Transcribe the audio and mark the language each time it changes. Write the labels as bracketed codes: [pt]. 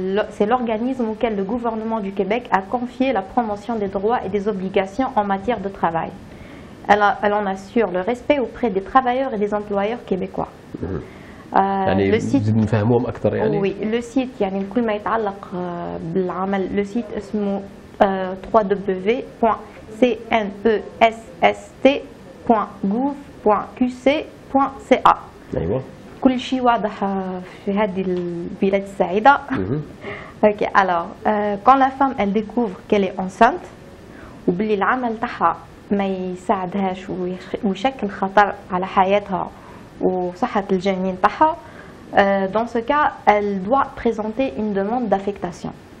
[fr] C'est l'organisme auquel le gouvernement du Québec a confié la promotion des droits et des obligations en matière de travail. Elle en assure le respect auprès des travailleurs et des employeurs québécois. [ar] يعني نزيد نفهموهم أكثر يعني. [fr] Oui, le site [ar] يعني كل ما يتعلق بالعمل [fr] le site [ar] اسمه www.cnessst.gouv.qc.ca. أيوة. كل شيء واضح في هذه البلاد السعيدة. [fr] Ok, alors quand la femme elle découvre qu'elle est enceinte [ar] وباللي العمل تاعها ما يساعدهاش ويشكل خطر على حياتها وصحة الجنين تاعها, [fr] dans ce cas elle doit présenter une demande d'affectation.